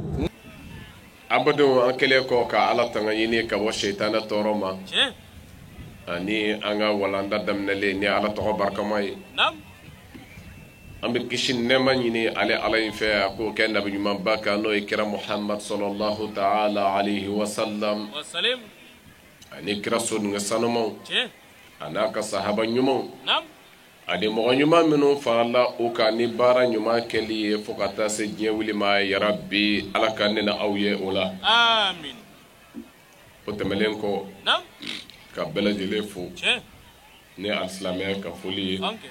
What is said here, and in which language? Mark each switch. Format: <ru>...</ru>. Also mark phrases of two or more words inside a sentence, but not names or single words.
<bm>abado an kɛlen kɔ ka ala tanga ɲini ka bɔ seitanɛ tɔɔrɔ ma ani an ka walanda daminɛlen ni ala tɔgɔ barikama ye an bɛ kisi nɛɛma ɲini ale ala in fɛ a k'o kɛ nabi ɲumanba kan n'o ye kira Muhammad</bm> <ar>صلى الله تعالى عليه وسلم</ar> <bm>ani kira soninge sanumaw a n'a ka sahaba ɲumanw ani mɔgɔ ɲuman minnu farala u kan ni baara ɲuman kɛli ye fo ka taa se diɲɛ wuli ma yarabi ala ka ne na aw ye o la amin o tɛmɛlen kɔ ka bɛɛ lajɛlen fo ni alisilamɛya ka foli ye</bm>